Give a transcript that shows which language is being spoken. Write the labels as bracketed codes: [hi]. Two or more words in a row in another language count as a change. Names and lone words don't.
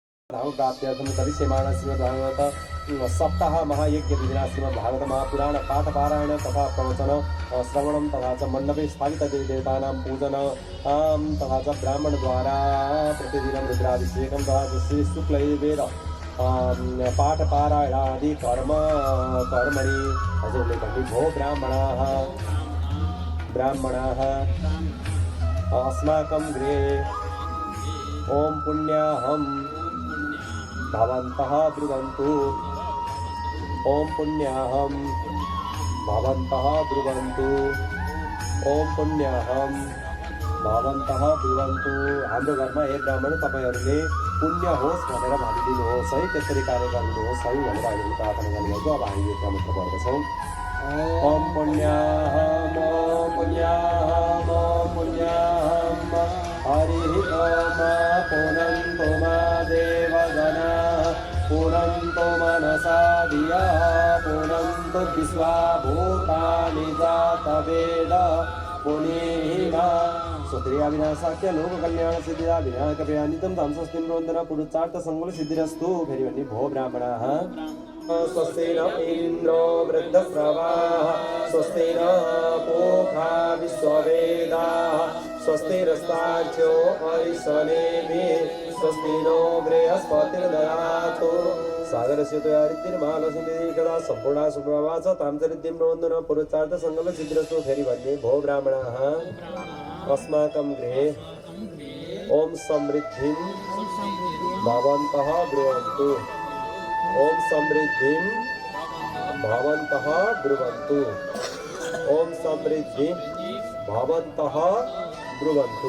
[sa] प्राप्त्यर्थं करिष्यमाण श्रीमद्भागवत सप्ताह महायज्ञ विधिना श्रीमद्भागवत महापुराण पाठपारायण तथा प्रवचन श्रवणं तथा च मण्डपे स्थापित देवदेवतानां पूजन तथा च ब्राह्मणद्वारा प्रतिदिनं रुद्राभिषेकं तथा च श्रीशुक्लयजुर्वेद पाठपारायणादि कर्मणि [ne] हजुरले भन्ने भो [sa] ब्राह्मणाः अस्माकं गृहे ॐ पुण्याहं भवन्तः ब्रुवन्तु ॐ पुण्याहं भवन्तः ब्रुवन्तु ॐ पुण्याहं भवन्तः ब्रुवन्तु। [ne] हाम्रो घरमा हे ब्राह्मण तपाईँहरूले पुण्य होस् भनेर भनिदिनुहोस् है, त्यसरी कार्य गरिदिनुहोस् है भनेर हामीले प्रार्थना गर्नुभएको। अब हामी यो क्रममा पर्दछौँ। [sa] ॐ पुण्याहं हरिः ओम पुनन्तु मा देवगणाः पुनन्तु मनसा धियः पुनन्तु विश्वाभूतानि जातवेद पुनीहिमा स्वस्त्रिया विनाशाख्य लोक कल्याण सिद्धिदा विनायक प्रयानितं धाम स्वस्तिं रोन्दन पुरुषार्थ संकुल सिद्धिरस्तु। [ne] फेरि भन्ने भो [sa] ब्राह्मणाः स्वस्ति न इन्द्रो वृद्धश्रवाः स्वस्ति न पूषा विश्ववेदाः स्वस्ति नस्तार्क्ष्यो अरिष्टनेमिः स्वस्ति नो बृहस्पतिर्ददातु। सागरस्य त्वयारिद्धिर्महालक्ष्मीकदा सम्पूर्णा सुप्रभा च तां चरिद्धिं रोन्दन पुरुषार्थ संकल्प सिद्धिरस्तु। [ne] फेरि भन्ने भो [sa] ब्राह्मणाः अस्माकं गृहे ॐ समृद्धिं भवन्तः ब्रुवन्तु ॐ समृद्धिं भवन्तः ब्रुवन्तु ॐ समृद्धिं भवन्तः ब्रुवन्तु।